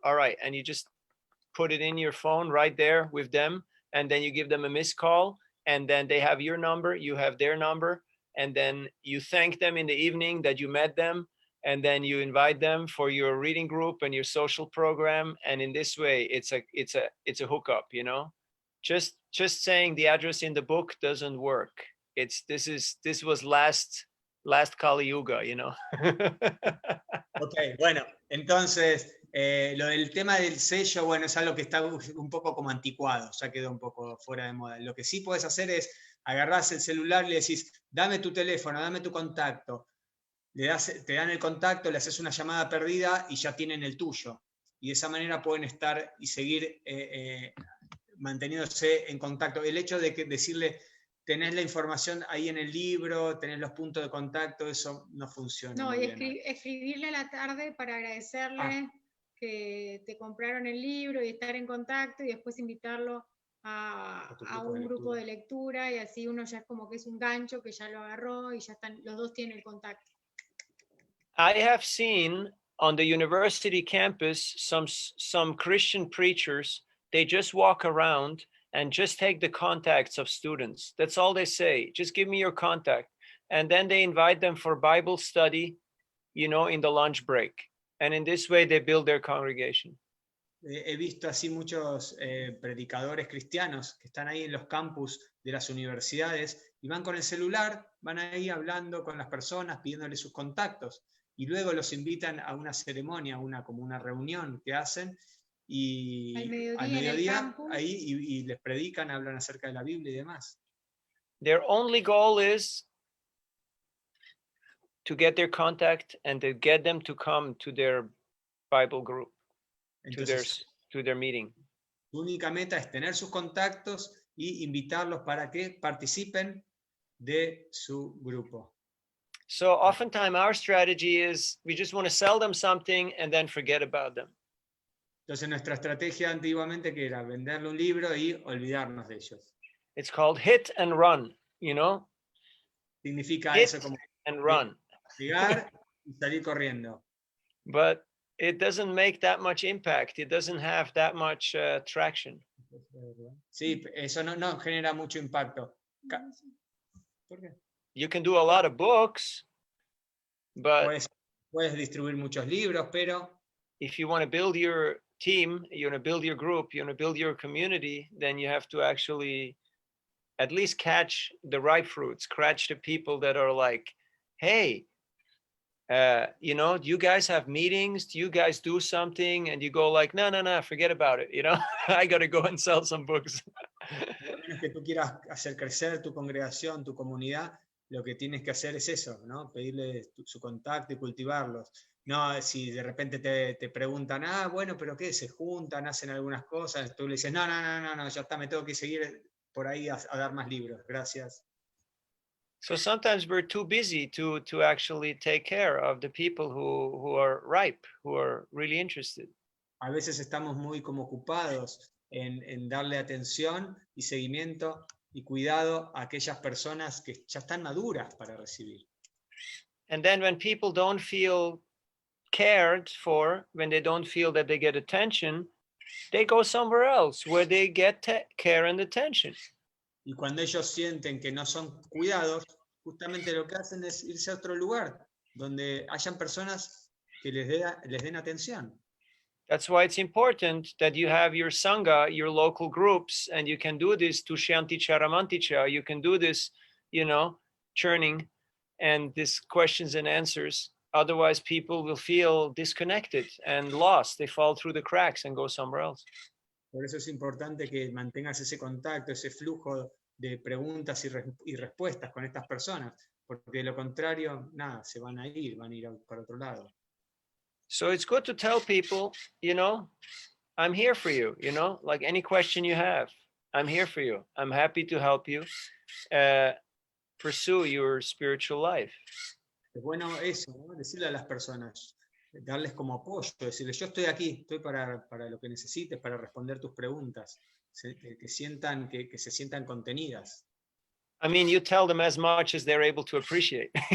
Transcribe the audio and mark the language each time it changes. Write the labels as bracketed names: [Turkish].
[English] All right, and you just put it in your phone right there with them, and then you give them a missed call, and then they have your number, you have their number, and then you thank them in the evening that you met them, and then you invite them for your reading group and your social program, and in this way it's a hookup, you know. Just saying the address in the book doesn't work. This was last Kali Yuga, you know. [Spanish] Ok, bueno, entonces lo del tema del sello, bueno, es algo que está un poco como anticuado, ya quedó un poco fuera de moda. Lo que sí puedes hacer es agarrás el celular y le decís, dame tu teléfono, dame tu contacto. Te dan el contacto, le haces una llamada perdida y ya tienen el tuyo. Y de esa manera pueden estar y seguir manteniéndose en contacto. El hecho de decirle, tenés la información ahí en el libro, tenés los puntos de contacto, eso no funciona. No, y escribirle a la tarde para agradecerle que te compraron el libro y estar en contacto, y después invitarlo a un grupo de lectura, y así uno ya es como que es un gancho que ya lo agarró y ya están, los dos tienen el contacto. [English] I have seen on the university campus some Christian preachers, they just walk around and just take the contacts of students. That's all they say. Just give me your contact. And then they invite them for Bible study, you know, in the lunch break. And in this way, they build their congregation. [Spanish] He visto así muchos predicadores cristianos que están ahí en los campus de las universidades y van con el celular, van ahí hablando con las personas, pidiéndoles sus contactos, y luego los invitan a una ceremonia, como una reunión que hacen, y Al mediodía al en el mediodía campus. ahí y les predican, hablan acerca de la Biblia y demás. [English] Their only goal is to get their contact and to get them to come to their Bible group, [Spanish] Entonces, [English] to their meeting. [Spanish] su única meta es tener sus contactos y invitarlos para que participen de su grupo. [English] So oftentimes our strategy is we just want to sell them something and then forget about them. [Spanish] Entonces nuestra estrategia antiguamente que era venderle un libro y olvidarnos de ellos. [English] It's called hit and run, you know? [Spanish] Significa [English] Hit [Spanish] eso como [English] and run. [Spanish] llegar y salir corriendo. [English] But it doesn't make that much impact. It doesn't have that much traction. [Spanish] Sí, eso no genera mucho impacto. ¿Por qué? [English] You can do a lot of books, but [Spanish] Puedes distribuir muchos libros, pero [English] if you want to build your team, you want to build your group, you want to build your community, then you have to actually at least catch the ripe fruits, catch the people that are like, hey, you know, you guys have meetings, you guys do something, and you go like, no, forget about it. You know, I got to go and sell some books. [Spanish] Por lo menos que tú quieras hacer crecer tu congregación, tu comunidad, lo que tienes que hacer es eso, ¿no? Pedirle su contacto y cultivarlos. No, si de repente te preguntan, bueno, pero ¿qué? Se juntan, hacen algunas cosas, tú le dices, no, ya está, me tengo que seguir por ahí a dar más libros, gracias. [English] So sometimes we're too busy to actually take care of the people who are ripe, who are really interested. [Spanish] A veces estamos muy como ocupados en darle atención y seguimiento y cuidado a aquellas personas que ya están maduras para recibir. [English] And then when people don't feel cared for, when they don't feel that they get attention, they go somewhere else where they get care and attention. [Spanish] Y cuando ellos sienten que no son cuidados, justamente lo que hacen es irse a otro lugar donde hayan personas que les den atención. [English] That's why it's important that you have your sangha, your local groups, and you can do this Tushyanti Charamanticha. You can do this, you know, churning and these questions and answers. Otherwise, people will feel disconnected and lost. They fall through the cracks and go somewhere else. Por eso es importante que mantengas ese contacto, ese flujo de preguntas y respuestas con estas personas, porque de lo contrario, nada, se van a ir para otro lado. So it's good to tell people, you know, I'm here for you, you know, like any question you have, I'm here for you. I'm happy to help you pursue your spiritual life. [Spanish] Es bueno eso, ¿no? Decirle a las personas, darles como apoyo, decirles, yo estoy aquí, estoy para lo que necesites, para responder tus preguntas, que se sientan contenidas. [English] I mean, you tell them as much as they're able to appreciate.